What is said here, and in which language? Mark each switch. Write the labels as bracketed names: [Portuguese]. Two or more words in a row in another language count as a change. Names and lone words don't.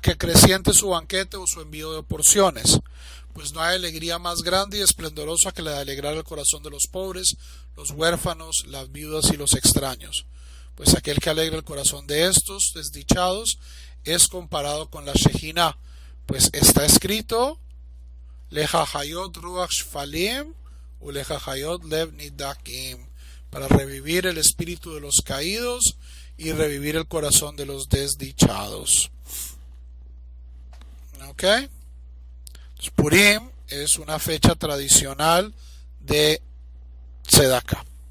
[Spanish] que acreciente su banquete o su envío de porciones, pues no hay alegría más grande y esplendorosa que la de alegrar el corazón de los pobres, los huérfanos, las viudas y los extraños, pues aquel que alegra el corazón de estos desdichados es comparado con la Shejina, pues está escrito [Hebrew] להחיות רוח שפלים ולהחיות לב נדכאים, [Spanish] para revivir el espíritu de los caídos y revivir el corazón de los desdichados. ¿Ok? Entonces, Purim es una fecha tradicional de Tzedakah.